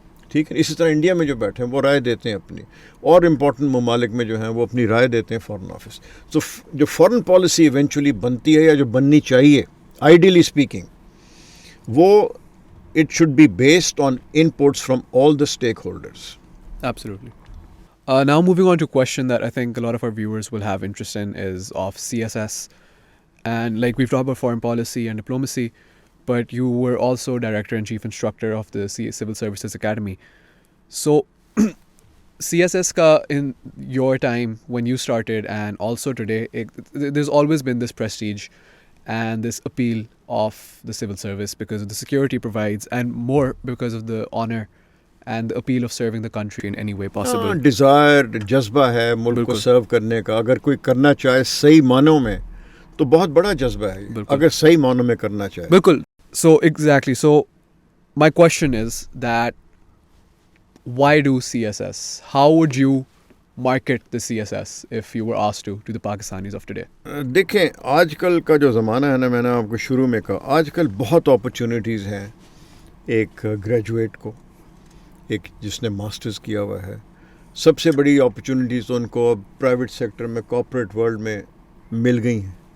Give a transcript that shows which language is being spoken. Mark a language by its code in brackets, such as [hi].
[ur] ٹھیک ہے, اسی طرح انڈیا میں جو بیٹھے ہیں وہ رائے دیتے ہیں اپنی, اور امپورٹنٹ ممالک میں جو ہیں وہ اپنی رائے دیتے ہیں فارن آفس. تو جو فارن پالیسی ایونچولی بنتی ہے یا جو بننی چاہیے آئیڈیلی اسپیکنگ, وہ [en] it should be based on inputs from all the stakeholders. Absolutely. Now moving on to a question that I think a lot of our viewers will have interest in is of CSS. And like we've talked about foreign policy and diplomacy, but you were also director and chief instructor of the Civil Services Academy. So CSS [ur] ka [en] in your time when you started and also today, there's always been this prestige and this appeal of the civil service because of the security provides and more because of the honor and the appeal of serving the country in any way possible. [ur] Dzire, جذبہ ہے ملک کو سرو کرنے کا. اگر کوئی کرنا چاہے صحیح معنوں میں تو بہت بڑا جذبہ ہے, اگر صحیح معنوں میں کرنا چاہے. بالکل. [en] So exactly. So my question is that why do CSS? How would you market the CSS if you were asked to the Pakistanis of today? [ur] دیکھیں, آج کل کا جو زمانہ ہے نا, میں نے آپ کو شروع میں کہا, آج کل بہت اپرچونیٹیز ہیں. ایک گریجویٹ کو, ایک جس نے ماسٹرز کیا ہوا ہے, سب سے بڑی اپرچونیٹیز تو ان کو اب پرائیویٹ سیکٹر میں, کارپوریٹ ورلڈ میں مل گئی ہیں.